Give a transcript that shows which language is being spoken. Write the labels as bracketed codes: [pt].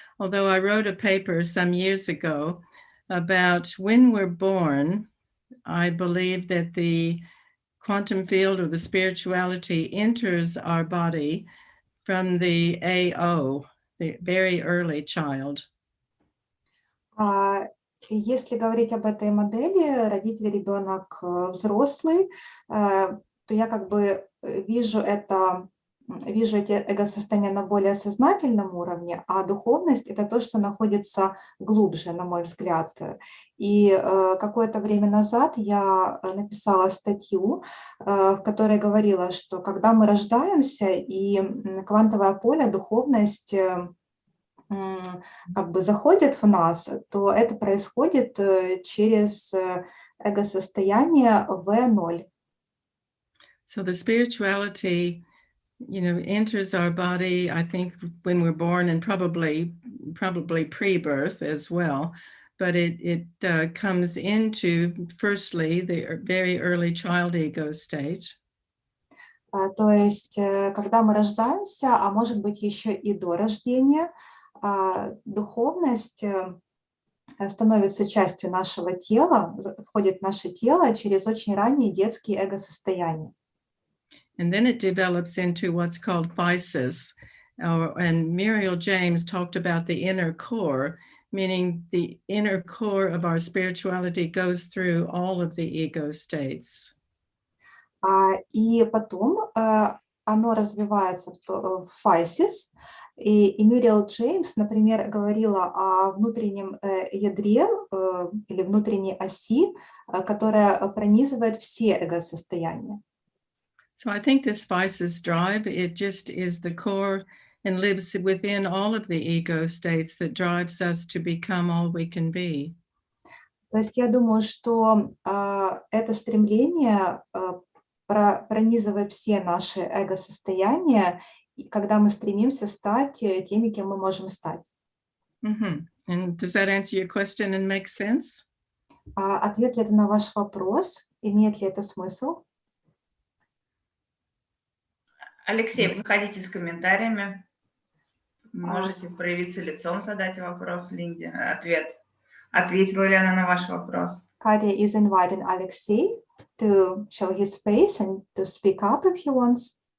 [en] Although I wrote a paper some years ago about when we're born, I believe that the quantum field or the spirituality enters our body from the AO, the very early child. [ru] Если говорить об этой модели, родитель, ребенок, взрослый, то я как бы вижу эти эго-состояния на более сознательном уровне, а духовность — это то, что находится глубже, на мой взгляд. И какое-то время назад я написала статью, в которой говорила, что когда мы рождаемся, и квантовое поле, духовность как бы заходит в нас, то это происходит через эго-состояние V0. [en] So the spirituality, enters our body, I think, when we're born, and probably pre-birth as well. But it comes into, firstly, the very early child ego state. [ru] То есть, когда мы рождаемся, а может быть еще и до рождения, духовность становится частью нашего тела, входит в наше тело через очень ранние детские эго-состояния. [en] And then it develops into what's called physis. And Muriel James talked about the inner core, meaning the inner core of our spirituality goes through all of the ego states. [ru] И потом оно развивается в physis. И Мюриэл Джеймс, например, говорила о внутреннем ядре или внутренней оси, которая пронизывает все эго-состояния. [en] So I think this physis drive, it just is the core and lives within all of the ego states that drives us to become all we can be. [ru] То есть я думаю, что это стремление пронизывает все наши эго-состояния, когда мы стремимся стать теми, кем мы можем стать. [en] And does that answer your question and make sense? [ru] Ответ ли это на ваш вопрос? Имеет ли это смысл? Алексей, выходите с комментариями. Можете проявиться лицом, задать вопрос Линде. Ответила ли она на ваш вопрос? [en] Katya is inviting Alexei to show his face and to speak up if he wants.